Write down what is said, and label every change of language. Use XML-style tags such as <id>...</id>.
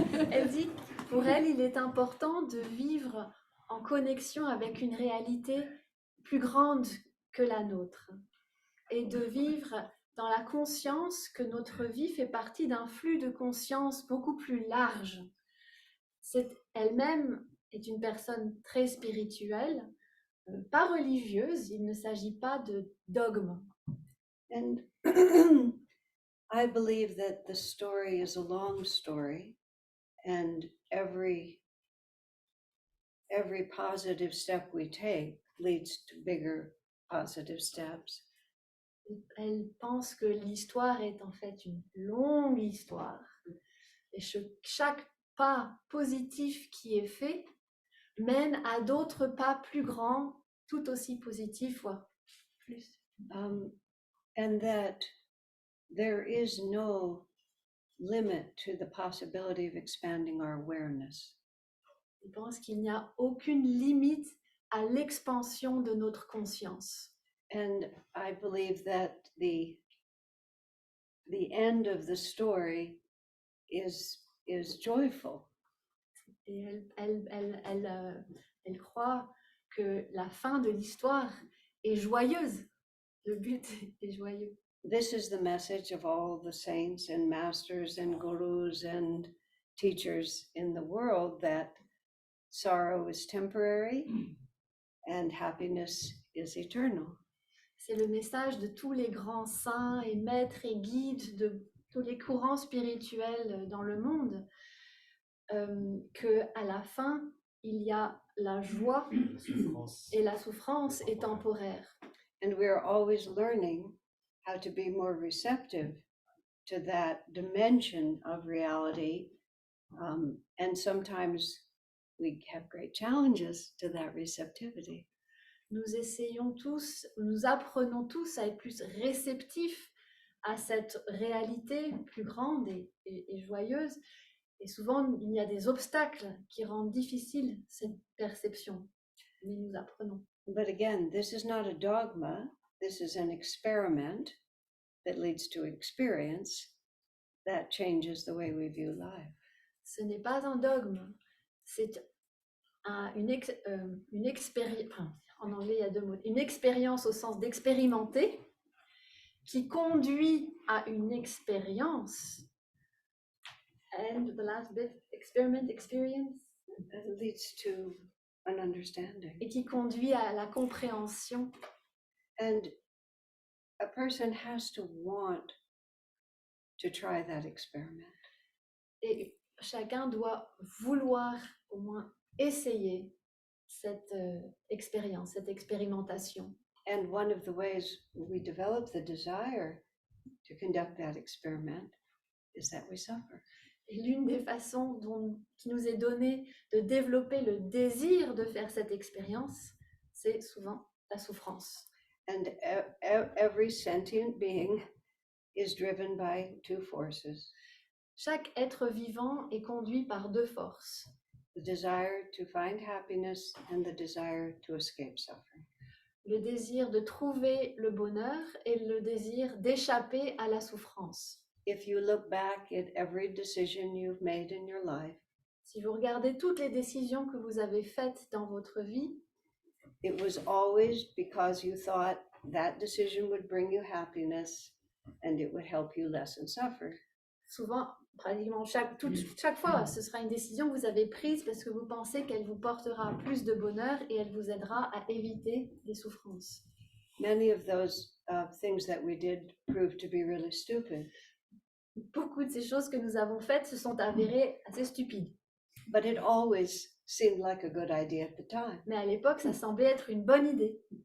<fr>Elle dit que pour elle, il est important de vivre en connexion avec une réalité plus grande que la nôtre et de vivre dans la conscience que notre vie fait partie d'un flux de conscience beaucoup plus large. Elle-même est une personne très spirituelle, pas religieuse, il ne s'agit pas de dogme.</fr> <en>And I believe that the story is a long story, and every positive step we take leads to bigger positive steps.</en> <fr>Elle pense que l'histoire est en fait une longue histoire et chaque pas positif qui est fait mène à d'autres pas plus grands, tout aussi positifs, voire plus.</fr> <en>And that there is no limit to the possibility of expanding our awareness.</en> <fr>Je pense qu'il n'y a aucune limite à l'expansion de notre conscience.</fr> <en>And I believe that the end of the story is joyful.</en> <fr>Et elle croit que la fin de l'histoire est joyeuse. Le but est joyeux.</fr> <en>This is the message of all the saints and masters and gurus and teachers in the world, that sorrow is temporary and happiness is eternal.</en> <fr>C'est le message de tous les grands saints et maîtres et guides de tous les courants spirituels dans le monde, que à la fin, il y a la joie et la souffrance est temporaire.</fr> <en>And we are always learning how to be more receptive to that dimension of reality. And sometimes we have great challenges to that receptivity.</en> <fr>Nous apprenons tous à être plus réceptifs à cette réalité plus grande et joyeuse. Et souvent, il y a des obstacles qui rendent difficile cette perception. Mais nous apprenons.</fr> <en>But again, this is not a dogma. This is an experiment that leads to experience that changes the way we view life.</en> <fr>Ce n'est pas un dogme. C'est une expérience. En anglais, il y a deux mots. Une expérience au sens d'expérimenter qui conduit à une expérience.</fr> <en>And the last bit, experience. That leads to an understanding.</en> <fr>Et qui conduit à la compréhension.</fr> <en>And a person has to want to try that experiment.</en> <fr>Et chacun doit vouloir au moins essayer cette expérience, cette expérimentation.</fr> <en>And one of the ways we develop the desire to conduct that experiment is that we suffer.</en> <fr>Et l'une des façons qui nous est donnée de développer le désir de faire cette expérience, c'est souvent la souffrance.</fr> <en>And every sentient being is driven by two forces.</en> <fr>Chaque être vivant est conduit par deux forces.</fr> <en>The desire to find happiness and the desire to escape suffering.</en> <fr>Le désir de trouver le bonheur et le désir d'échapper à la souffrance.</fr> <en>If you look back at every decision you've made in your life,</en> <fr>Si vous regardez toutes les décisions que vous avez faites dans votre vie,</fr> <en>it was always because you thought that decision would bring you happiness and it would help you lessen suffering.</en> <fr>souvent, pratiquement chaque fois, ce sera une décision que vous avez prise parce que vous pensez qu'elle vous portera plus de bonheur et elle vous aidera à éviter des souffrances.</fr> <en>Many of those things that we did proved to be really stupid.</en> <fr>Beaucoup de ces choses que nous avons faites se sont avérées assez stupides.</fr> <en>But it always seemed like a good idea at the time,</en> <fr>Mais à l'époque, ça semblait être une bonne idée.</fr>